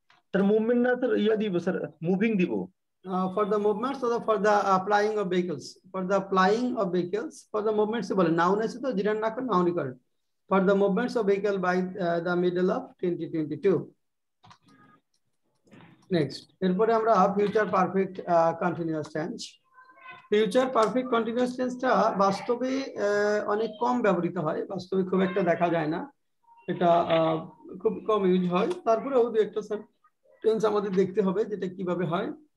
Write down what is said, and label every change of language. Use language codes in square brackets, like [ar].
[bn] Sir movement না sir ইয়া দিব sir moving দিব। [en] For the movements or for the flying of vehicles, for the flying of vehicles, for the movements [bn] বলে noun আছে তো জিরান না করেন নাউনই করেন। [en] For the movements of vehicle by the middle of 2022. [bn] Next, এরপরে আমরা future perfect continuous tense. Future perfect continuous টেন্সটা বাস্তবে অনেক কম ব্যবহৃত হয়, বাস্তবে খুব একটা দেখা যায় না, এটা খুব কম ইউজ হয়। তারপরেও দু একটা টেন্স আমাদের দেখতে হবে যেটা কিভাবে হয়।